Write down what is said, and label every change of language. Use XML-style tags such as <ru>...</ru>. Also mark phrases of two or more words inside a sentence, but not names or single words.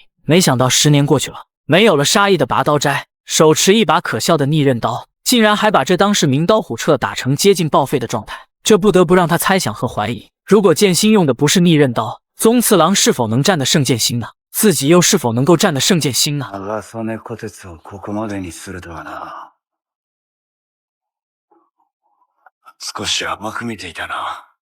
<zh>没想到10年过去了，没有了杀意的拔刀斋，手持一把可笑的逆刃刀，竟然还把这当世名刀虎彻打成接近报废的状态，这不得不让他猜想和怀疑， 如果剑心用的不是逆刃刀，宗次郎是否能战得胜剑心呢？自己又是否能够战得胜剑心呢？</zh> <ja>長曽根虎鉄をここまでにするとはな。少し甘く見ていたな。</ja>